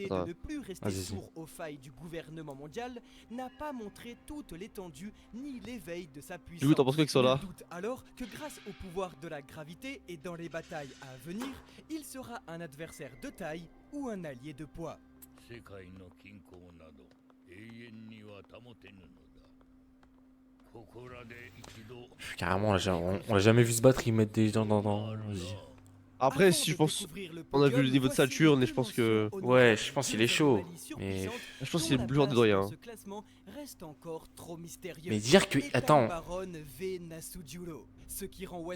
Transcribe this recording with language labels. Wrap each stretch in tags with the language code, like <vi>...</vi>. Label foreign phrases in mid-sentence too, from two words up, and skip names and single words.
<fr>Attends. de ne plus rester Vas-y, sourd aux failles du gouvernement mondial n'a pas montré toute l'étendue ni l'éveil de sa puissance. Du coup, t'en penses quoi que ça là? Nul doute alors que grâce au pouvoir de la gravité et dans les batailles à venir, il sera un adversaire de taille ou un allié de poids.</fr> <ja>世界の均衡など永遠には保てぬのだ。ここらで一度</ja> <fr>Carrément, on l'a jamais vu se battre, ils mettent des gens dans... Vas-y. Après, Avant si de je pense. découvrir le on a vu podium, le niveau de voici Saturne les et je pense deux que- mentions Ouais, honorables je pense de qu'il est deux chaud, anomalies mais- surpuissantes Je pense dont qu'il est la plus loin des place doyens. dans ce classement reste encore trop mystérieuse. Mais dire que... Et Attends, Baron V. Nasujuro, ce qui rend One</fr>